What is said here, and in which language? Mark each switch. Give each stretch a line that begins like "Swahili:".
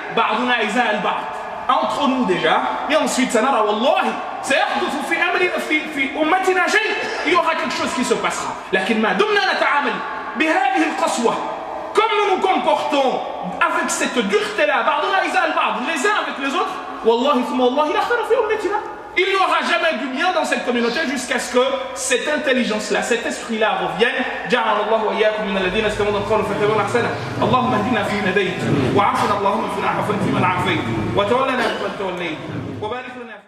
Arabic: بعضنا إزاء البعض.
French: Entre nous déjà, et ensuite ça n'aura wallahi,
Arabic: سيحدث في أمتنا شيء.
French: Il y aura quelque chose qui se passera.
Arabic: لكن ما دمنا نتعامل بهذه القسوة,
French: comme nous nous comportons avec cette dureté-là,
Arabic: بعضنا إزاء البعض,
French: les uns avec les autres,
Arabic: والله ثم والله لا خير في أمتنا.
French: il n'y aura jamais du bien dans cette communauté jusqu'à ce que cette intelligence-là, cet esprit-là revienne.
Arabic: جعلنا الله وإياكم من الذين استمعوا القول فاتبعوا أحسنه. اللهم اهدنا فيمن هديت وعافنا اللهم فيمن عافيت وتولنا فيمن توليت وبارك لنا